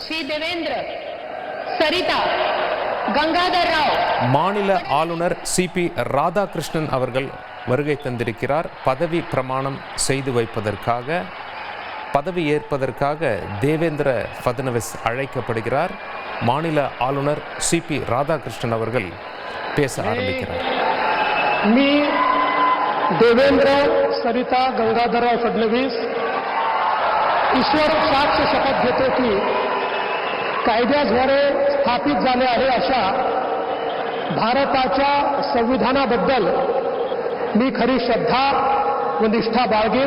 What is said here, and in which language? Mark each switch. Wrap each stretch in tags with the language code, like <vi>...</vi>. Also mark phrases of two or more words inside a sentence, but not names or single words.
<ta>மாநில ஆளுநர் சிபி ராதாகிருஷ்ணன் அவர்கள் வருகை தந்திருக்கிறார். பதவி பிரமாணம் செய்து வைப்பதற்காக, பதவி ஏற்பதற்காக தேவேந்திர ஃபட்னவிஸ் அழைக்கப்படுகிறார். மாநில ஆளுநர் சிபி ராதாகிருஷ்ணன் அவர்கள் பேச ஆரம்பிக்கிறார்.</ta> <mr>मी देवेंद्र सरिता गंगाधरराव फडणवीस ईश्वर साक्ष शपथ घेतो की कायद्याद्वारे स्थापित झाले आहे अशा भारताच्या संविधानाबद्दल मी खरी श्रद्धा व निष्ठा बाळगेन.</mr>